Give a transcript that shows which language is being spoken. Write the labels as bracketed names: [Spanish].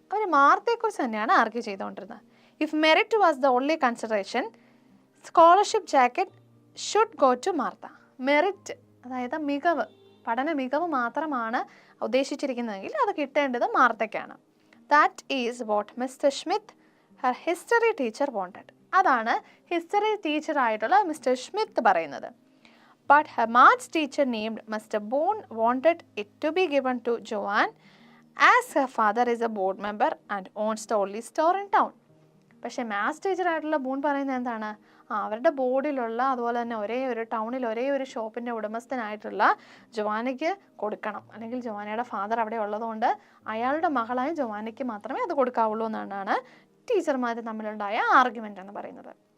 [Malayalam] അവർ മാർത്തയെക്കുറിച്ച് തന്നെയാണ് ആർഗ്യൂ ചെയ്തുകൊണ്ടിരുന്നത്. [English] If merit was the only consideration, scholarship jacket should go to Martha. [Malayalam] Merit, അതായത് മികവ്, പഠന മികവ് മാത്രമാണ് ഉദ്ദേശിച്ചിരിക്കുന്നതെങ്കിൽ അത് കിട്ടേണ്ടത് മാർത്തയ്ക്കാണ്. [English] That is what mister Smith, her history teacher wanted. [Malayalam] അതാണ് ഹിസ്റ്ററി ടീച്ചറായിട്ടുള്ള മിസ്റ്റർ സ്മിത്ത് പറയുന്നത്. [English] But her maths teacher named Mr. Boone wanted it to be given to Joanne as her father is a board member and owns the only store in town. [Malayalam] പക്ഷേ maths ടീച്ചറായിട്ടുള്ള boon പറയുന്നത് എന്താണ്, അവരുടെ ബോർഡിലുള്ള അതുപോലെ തന്നെ ടൗണിൽ ഒരേ ഒരു ഷോപ്പിൻ്റെ ഉടമസ്ഥനായിട്ടുള്ള ജോവാനയ്ക്ക് കൊടുക്കണം, അല്ലെങ്കിൽ ജോവാനയുടെ ഫാദർ അവിടെ ഉള്ളതുകൊണ്ട് അയാളുടെ മകളായ ജോവാനയ്ക്ക് മാത്രമേ അത് കൊടുക്കാവുള്ളൂ എന്നാണ് ടീച്ചർമാർ തമ്മിലുണ്ടായ ആർഗ്യുമെൻ്റ് എന്ന് പറയുന്നത്.